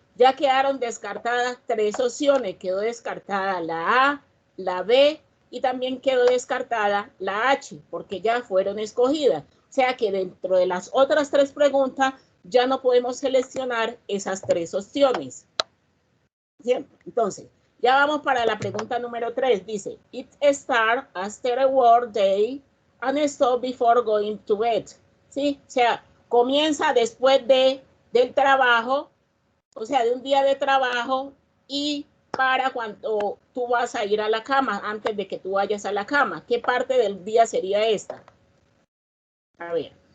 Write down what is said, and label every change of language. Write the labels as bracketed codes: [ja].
[es] Ya quedaron descartadas 3 opciones. Quedó descartada la A, la B y también quedó descartada la H, porque ya fueron escogidas. O sea que dentro de las otras 3 preguntas ya no podemos seleccionar esas 3 opciones. Bien, entonces, ya vamos para la pregunta número 3. Dice, [en] it starts after a work day and stop before going to bed. [es] ¿Sí? O sea, comienza después del trabajo, o sea, de un día de trabajo y para cuando tú vas a ir a la cama, antes de que tú vayas a la cama. ¿Qué parte del día sería esta? A ver.